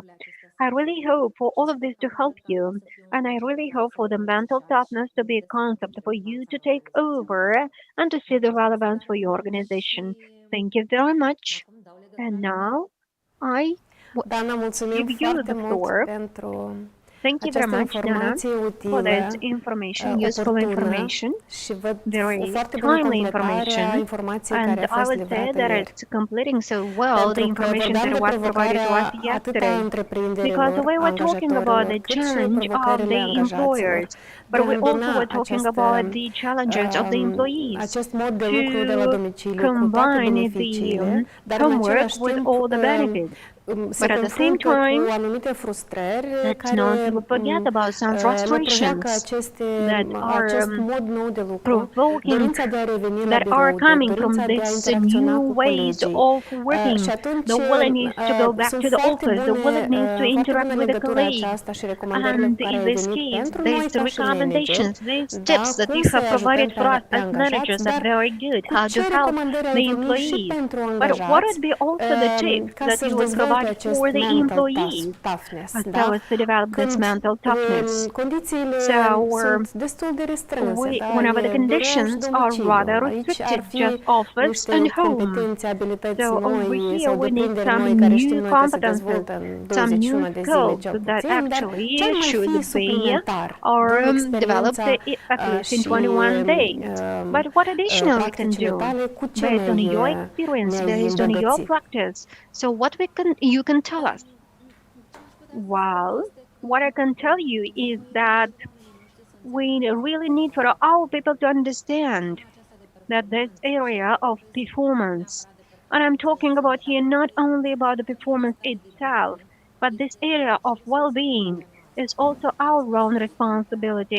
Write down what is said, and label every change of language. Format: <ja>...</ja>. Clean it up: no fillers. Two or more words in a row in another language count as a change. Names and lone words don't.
<en>I really hope for all of this to help you, and I really hope for the mental toughness to be a concept for you to take over and to see the relevance for your organization. Thank you very much. And now I</en> <ro>Dana, mulțumim</ro> <en>give you</en> <ro>foarte</ro> <en>the</en> <ro>mult</ro> <en>floor.</en> <ro>pentru</ro> <en>Thank you very</en> <ro>această</ro> <en>much, Dana,</en> <ro>informație</ro> <en>for this</en> <ro>utilă,</ro> <en>information, useful</en> <ro>oportună</ro> <en>information,</en> <ro>și văd o</ro> <en>very</en> <ro>foarte bună</ro> <en>timely</en> <ro>completare a</ro> <en>information.</en> <ro>informației</ro> <en>And</en> <ro>care a</ro> <en>I</en> <ro>fost</ro> <en>would say</en> <ro>livrată</ro> <en>that</en> <ro>ieri.</ro> <en>it's completing so well the</en> <ro>Pentru că</ro> <en>information</en> <ro>vorbeam</ro> <en>that</en> <ro>de</ro> <en>was provided to us</en> <ro>provocarea atât a</ro> <en>yesterday. Because</en> <ro>întreprinderilor,</ro> <en>we were talking about</en> <ro>angajatorilor,</ro> <en>the</en> <ro>cât și</ro> <en>challenge of</en> <ro>provocările</ro> <en>the</en> <ro>angajaților</ro> <en>employers,</en> <ro>de</ro> <en>but</en> <ro>a</ro> <en>we also</en> <ro>îmbina</ro> <en>were talking about the challenges of the employees</en> <ro>acest mod de lucru de la</ro> <en>to</en> <ro>domiciliu cu toate</ro> <en>combine the</en> <ro>beneficiile, dar în</ro> <en>homework</en> <ro>același</ro> <en>with</en> <ro>timp</ro> <en>all the benefits.</en> <ro>se</ro> <en>But at the same</en> <ro>confruntă</ro> <en>time,</en> <ro>cu anumite frustrări</ro> <en>let's not</en> <ro>care</ro> <en>forget about some</en> <ro>le provoacă</ro> <en>frustrations that</en> <ro>acest</ro> <en>are</en> <ro>mod nou de lucru,</ro> <en>provoking,</en> <ro>dorința de a reveni la</ro> <en>that are</en> <ro>birouri,</ro> <en>coming from</en> <ro>dorința de a</ro> <en>these</en> <ro>interacționa</ro> <en>new</en> <ro>cu</ro> <en>ways</en> <ro>colegii.</ro> <en>of working,</en> <ro>Și atunci</ro> <en>the willingness to go back</en> <ro>sunt</ro> <en>to the office, the willingness to</en> <ro>foarte</ro> <en>interact</en> <ro>bună</ro> <en>with the</en> <ro>legătura</ro> <en>colleagues.</en> <ro>aceasta și recomandările</ro> <en>And</en> <ro>cu care</ro> <en>in</en> <ro>ai</ro> <en>this</en> <ro>venit</ro> <en>case,</en> <ro>pentru noi</ro> <en>these</en> <ro>ca și manageri,</ro> <en>recommendations, these</en> <ro>da,</ro> <en>tips that</en> <ro>cum</ro> <en>you have</en> <ro>să-i</ro> <en>provided</en> <ro>ajutăm</ro> <en>for us</en> <ro>pe</ro> <en>as</en> <ro>angajați,</ro> <en>managers are</en> <ro>dar</ro> <en>very good,</en> <ro>cu</ro> <en>how</en> <ro>ce</ro> <en>to help</en> <ro>recomandări ai</ro> <en>the</en> <ro>venit și</ro> <en>employees.</en> <ro>pentru</ro> <en>But what</en> <ro>angajați</ro> <en>would be also the tips</en> <ro>ca</ro> <en>that</en> <ro>să-și</ro> <en>you would</en> <ro>dezvolte</ro> <en>provide</en> <ro>acest</ro> <en>for the</en> <ro>mental</ro> <en>employees</en> <ro>toughness,</ro> <en>so</en> <ro>da?</ro> <en>as to develop this</en> <ro>Când</ro> <en>mental toughness?</en> <ro>condițiile</ro> <en>So</en> <ro>sunt destul de restrânse, da?</ro> <en>whenever the</en> <ro>E birou și</ro> <en>conditions are</en> <ro>domiciliu.</ro> <en>rather</en> <ro>Aici ar</ro> <en>restricted,</en> <ro>fi</ro> <en>just office</en> <ro>niște</ro> <en>and home.</en> <ro>competențe, abilități</ro> <en>So over</en> <ro>noi</ro> <en>here</en> <ro>sau</ro> <en>we need</en> <ro>deprinderi</ro> <en>some</en> <ro>noi care știm</ro> <en>new</en> <ro>noi că se</ro> <en>competences,</en> <ro>dezvoltă în</ro> <en>some new</en> <ro>21 de zile</ro> <en>skills</en> <ro>cel</ro> <en>that</en> <ro>puțin, dar</ro> <en>actually</en> <ro>ce ar mai</ro> <en>should</en> <ro>fi</ro> <en>be</en> <ro>suplimentar</ro> <en>or</en> <ro>din</ro> <en>developed</en> <ro>experiența</ro> <en>at least in</en> <ro>și</ro> <en>21 days. But what additional we can</en> <ro>practicile</ro> <en>do</en> <ro>tale, cu ce</ro> <en>based on your</en> <ro>ne-ai</ro> <en>experience, based on your</en> <ro>îmbogăți?</ro> <en>practice? So what you can tell us? Well, what I can tell you is that we really need for our people to understand that this area of performance, and I'm talking about here not only about the performance itself, but this area of well-being is also our own responsibility.</en>